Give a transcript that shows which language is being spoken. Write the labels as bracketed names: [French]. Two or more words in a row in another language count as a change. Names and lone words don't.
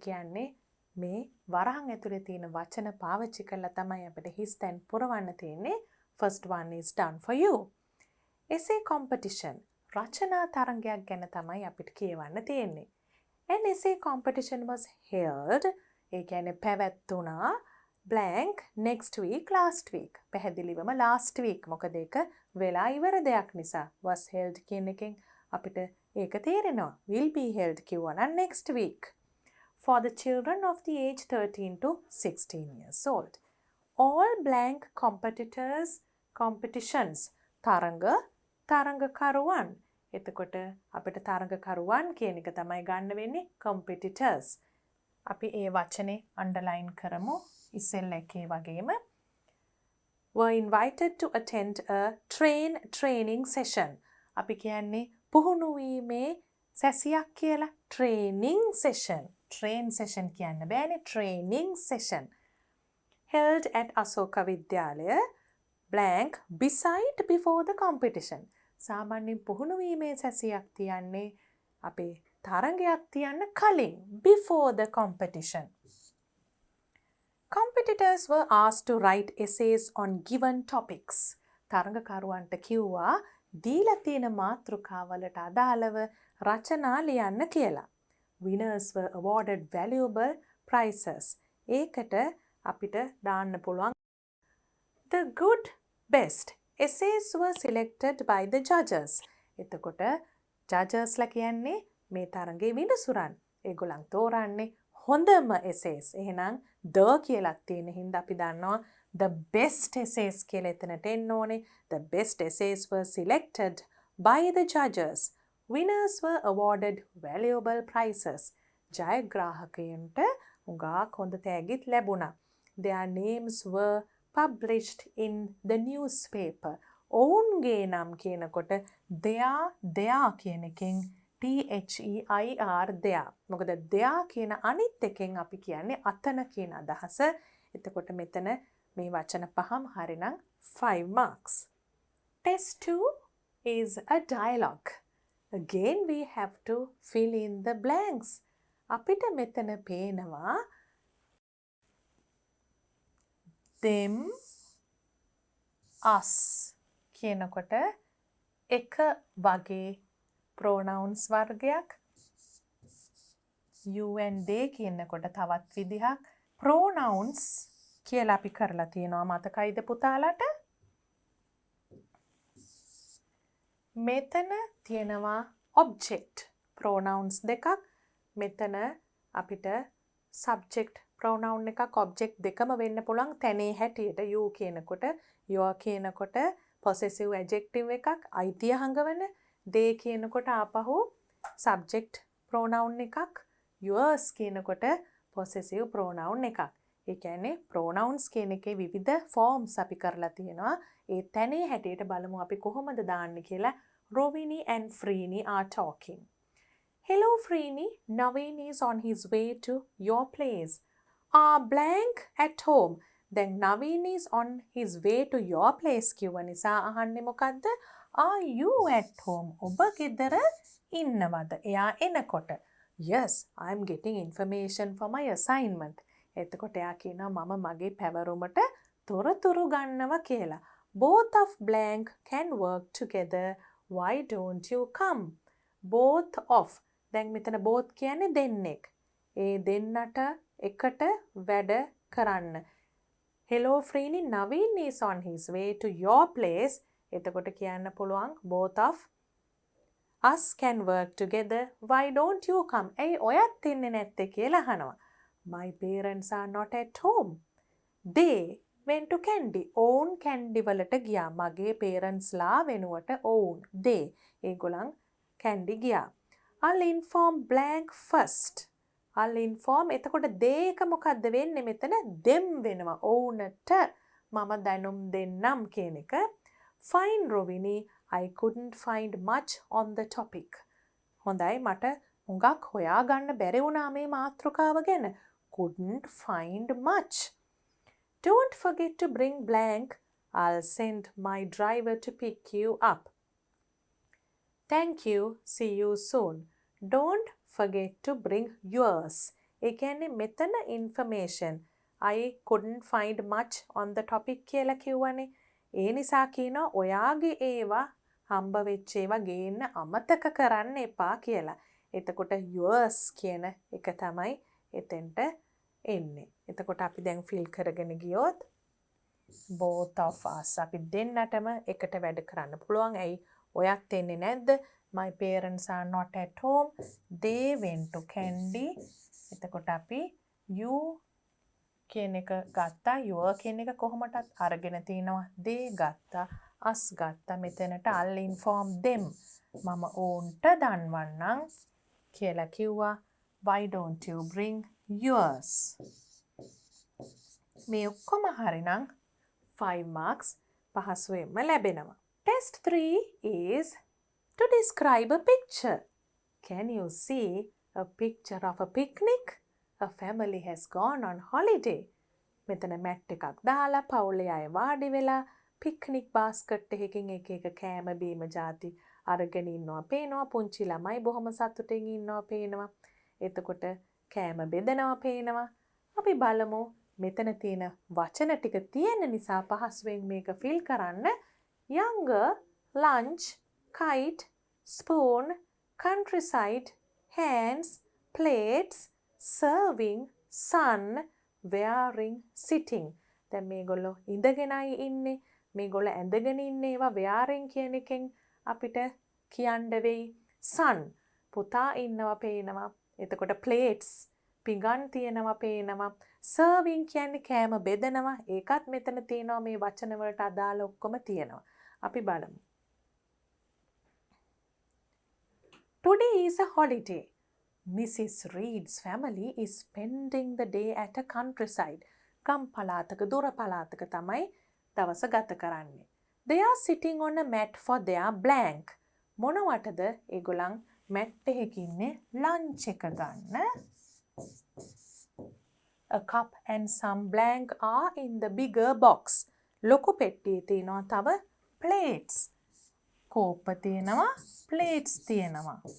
[Sinhala] ඒ කියන්නේ මේ වරහන් ඇතුලේ තියෙන වචන පාවිච්චි කරලා තමයි අපිට හිස් තැන් පුරවන්න තියෙන්නේ. [English] First one is done for you. Essay competition. [Sinhala] රචනා තරඟයක් ගැන තමයි අපිට කියවන්න තියෙන්නේ. [English] An essay competition was held. [Sinhala] ඒ කියන්නේ පැවැත්වුණා [English] blank next week last week. පැහැදිලිවම last week. [Sinhala] මොකද ඒක වෙලා ඉවර දෙයක් නිසා. [English] was held [Sinhala] කියන එකෙන් අපිට ඒක තේරෙනවා. [English] will be held [Sinhala] කිව්වා නම් [English] next week. For the children of the age 13 to 16 years old. All blank competitions. [Sinhala] තරඟකරුවන්. එතකොට අපිට තරඟකරුවන් කියන එක තමයි ගන්න වෙන්නේ competitors. අපි ඒ වචනේ underline කරමු ඉස්සෙල්ලා එකේ වගේම. [English] Were invited to attend a training session. [Sinhala] අපි කියන්නේ පුහුණු වීමේ සැසියක් කියලා. [English] training session. train session [Sinhala] කියන්න බෑනේ. [English] training session. Held at Asoka Vidyalaya blank beside before the competition. [Sinhala] සාමාන්‍යයෙන් පුහුණු වීමේ සැසියක් තියන්නේ අපේ තරඟයක් තියන්න කලින් [English] before the competition. Competitors were asked to write essays on given topics. [Sinhala] තරඟකරුවන්ට කිව්වා දීලා තියෙන මාතෘකාවලට අදාළව රචනා ලියන්න කියලා. [English] Winners were awarded valuable prizes. [Sinhala] ඒකට අපිට දාන්න පුළුවන් [English] the good best essays were selected by the judges. [Sinhala] එතකොට judgesලා කියන්නේ මේ තරඟේ විනිසුරන්. ඒගොල්ලන් තෝරන්නේ හොඳම essays. එහෙනම් the කියලා තියෙන හින්දා අපි දන්නවා [English] the best essays [Sinhala] කියලා එතනට එන්න ඕනේ. [English] The best essays were selected by the judges. Winners were awarded valuable prizes. [Sinhala] ජයග්‍රාහකයන්ට උගාක් හොඳ තෑගිත් ලැබුණා. [English] Their names were published in the newspaper. [Sinhala] ඔවුන්ගේ නම් කියනකොට their කියන එකෙන් [English] THEIR their. [Sinhala] මොකද their කියන අනිත් එකෙන් අපි කියන්නේ අතන කියන අදහස. එතකොට මෙතන මේ වචන පහම හරිනම් 5 marks. [English] Test 2 is a dialogue. Again we have to fill in the blanks. [Sinhala] අපිට මෙතන පේනවා them us කියනකොට එක වගේ pronouns වර්ගයක් [English] you and they [Sinhala] කියනකොට තවත් විදිහක් pronouns කියලා අපි කරලා තියෙනවා මතකයිද පුතාලට මෙතන තියෙනවා [English] object pronouns [Sinhala] දෙකක් මෙතන අපිට [English] subject pronoun [Sinhala] එකක් object දෙකම වෙන්න පුළුවන් තැනේ හැටියට you කියනකොට your කියනකොට [English] possessive adjective [Sinhala] එකක් අයිතිය හංගවන they කියනකොට ආපහු [English] subject pronoun [Sinhala] එකක් yours කියනකොට [English] possessive pronoun [Sinhala] එකක් ඒ කියන්නේ pronouns කියන එකේ විවිධ forms අපි කරලා තියෙනවා ඒ තැනේ හැටියට බලමු අපි කොහොමද දාන්නේ කියලා [English] Rovini and Freeni are talking. Hello Freeni, Naveen is on his way to your place. Blank at home. Then Naveen is on his way to your place [Sinhala] කියව නිසා අහන්නේ මොකද්ද? [English] Are you at home? [Sinhala] ඔබ ගෙදර ඉන්නවද? එයා එනකොට. [English] Yes, I'm getting information for my assignment. [Sinhala] එතකොට එයා කියනවා මම මගේ පැවරුමට තොරතුරු ගන්නවා කියලා. [English] Both of blank can work together. Why don't you come? Both of. [Sinhala] දැන් මෙතන both කියන්නේ දෙන්නෙක්. ඒ දෙන්නට එකට වැඩ කරන්න. [English] Hello Freeni, Naveen is on his way to your place. [Sinhala] එතකොට කියන්න පුළුවන් [English] both of us can work together. Why don't you come? [Sinhala] ඇයි ඔයත් ඉන්නේ නැත්තේ කියලා අහනවා. [English] My parents are not at home. They went to candy. [Sinhala] ඔවුන් candy වලට ගියා. මගේ parents ලා වෙනුවට ඔවුන්. They ඒගොල්ලන් candy ගියා. [English] I'll inform blank first. I'll inform එතකොට they [Sinhala] එක මොකද්ද වෙන්නේ මෙතන [English] them වෙනවා. [Sinhala] ඔවුන්ට මම දැනුම් දෙන්නම් කියන එක. [English] Fine Rovini, I couldn't find much on the topic. [Sinhala] හොඳයි මට හුඟක් හොයාගන්න බැරි වුණා මේ මාතෘකාව ගැන. [English] Couldn't find much. Don't forget to bring blank. I'll send my driver to pick you up. Thank you. See you soon. Don't forget to bring yours. [Sinhala] ඒ කියන්නේ මෙතන information [English] I couldn't find much on the topic [Sinhala] කියලා කිව්වනේ. ඒ නිසා කියනවා ඔයාගේ ඒවා හම්බ වෙච්ච ඒවා ගේන්න අමතක කරන්න එපා කියලා. එතකොට yours කියන එක තමයි එතෙන්ට එන්නේ. එතකොට අපි දැන් ෆිල් කරගෙන ගියොත් [English] both of us [Sinhala] අපි දෙන්නටම එකට වැඩ කරන්න පුළුවන්. ඇයි ඔයත් එන්නේ නැද්ද? [English] My parents are not at home. They went to Kandy. [Sinhala] එතකොට අපි you කියන එක ගත්තා. your කියන එක කොහොමටත් අරගෙන තිනවා. they ගත්තා. us ගත්තා. මෙතනට [English] I'll inform them. [Sinhala] මම ඔවුන්ට දන්වන්නම් කියලා කිව්වා. [English] Why don't you bring yours? [Sinhala] මේ ඔක්කොම හරිනම් 5 marks පහසුවෙන්ම ලැබෙනවා. [English] Test 3 is to describe a picture. Can you see a picture of a picnic? A family has gone on holiday. [Sinhala] මෙතන මැට් එකක් දාලා පවුලේ අය වාඩි වෙලා පික්නික් බාස්කට් එකකින් එක එක කෑම බීම ಜಾති අරගෙන ඉන්නවා පේනවා. පුංචි ළමයි බොහොම සතුටින් ඉන්නවා පේනවා. එතකොට කෑම බෙදනවා පේනවා. අපි බලමු මෙතන තියෙන වචන ටික තියෙන නිසා පහසුවෙන් මේක ෆිල් කරන්න. [English] younger, lunch, kite, spoon, countryside, hands, plates, serving, sun, wearing, sitting. [Sinhala] දැන් මේගොල්ලෝ ඉඳගෙනයි ඉන්නේ. මේගොල්ලෝ ඇඳගෙන ඉන්නේ. ඒවා wearing කියන එකෙන් අපිට කියන්න වෙයි. sun පුතා ඉන්නවා පේනවා. එතකොට plates පිඟන් තියෙනවා පේනවා. serving කියන්නේ කෑම බෙදනවා. ඒකත් මෙතන තියෙනවා. මේ වචන වලට අදාළ ඔක්කොම තියෙනවා. අපි බලමු. [English] Today is a holiday. Mrs. Reed's family is spending the day at a countryside. [Sinhala] ගම් පළාතක දුර පළාතක තමයි දවස ගත කරන්නේ. [English] They are sitting on a mat for their blank. [Sinhala] මොනවටද ඒගොල්ලන් මැට් එකක ඉන්නේ ලන්ච් එක ගන්න. [English] A cup and some blank are in the bigger box. [Sinhala] ලොකු පෙට්ටියේ තියෙනවා තව plates. කෝප්ප තියෙනවා plates තියෙනවා.